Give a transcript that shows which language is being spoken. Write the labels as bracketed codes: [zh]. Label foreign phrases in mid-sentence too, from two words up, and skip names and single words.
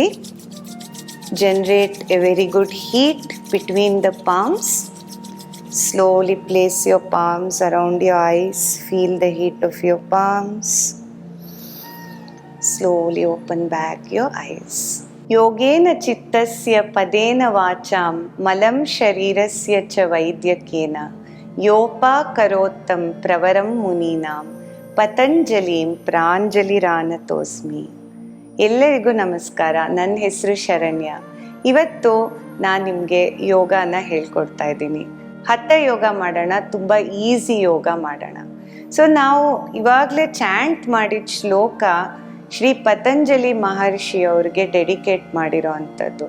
[en] Generate a very good heat between the palms. Slowly place your palms around your eyes. Feel the heat of your palms. Slowly open back your eyes. [sa] योगेन चित्तस्य पदेन वाचं मलं शरीरस्य च वैद्यकेन योपा करोत्तं प्रवरं मुनीनां ಪತಂಜಲಿಂ ಪ್ರಾಂಜಲಿರಾನತೋಸ್ಮಿ. [kn] ಎಲ್ಲರಿಗೂ ನಮಸ್ಕಾರ. ನನ್ನ ಹೆಸರು ಶರಣ್ಯ. ಇವತ್ತು ನಾನು ನಿಮಗೆ ಯೋಗನ ಹೇಳ್ಕೊಡ್ತಾ ಇದ್ದೀನಿ. ಹಠ ಯೋಗ ಮಾಡೋಣ, ತುಂಬ ಈಸಿ ಯೋಗ ಮಾಡೋಣ. ಸೊ ನಾವು ಇವಾಗಲೇ ಚಾಂಟ್ ಮಾಡಿದ ಶ್ಲೋಕ ಶ್ರೀ ಪತಂಜಲಿ ಮಹರ್ಷಿ ಅವ್ರಿಗೆ ಡೆಡಿಕೇಟ್ ಮಾಡಿರೋ ಅಂಥದ್ದು.